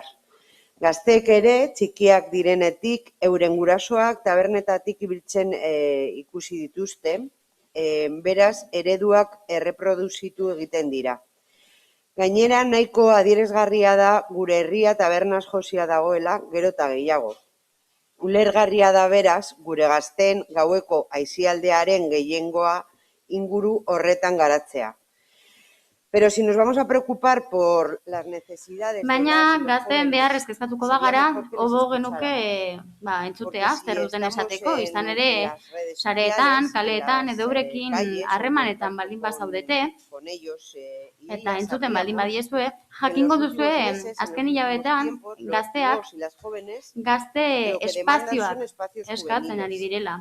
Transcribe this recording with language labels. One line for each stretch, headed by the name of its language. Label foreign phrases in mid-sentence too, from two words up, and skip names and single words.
Basque: Gazteek ere, txikiak direnetik, euren gurasoak tabernetatik ibiltzen ikusi dituzte, beraz, ereduak erreproduzitu egiten dira. Gainera, nahiko adierazgarria da gure herria tabernaz josia dagoela, gero eta gehiago. Ulergarria da beraz, gure gazteen gaueko aisialdiaren gehiengoa inguru horretan garatzea.
Spanish: Pero si nos vamos a preocupar por las necesidades...
Basque: Baina gazteen beharrez kezkatuko bagara, hobo genuke entzutea, zer duten esateko, izan ere sareetan, kaleetan edo eurekin harremanetan baldin bazaudete, eta entzuten baldin badiezue, jakingo duzue azken hilabetean gazteak gazte espazioak eskatzen ari direla.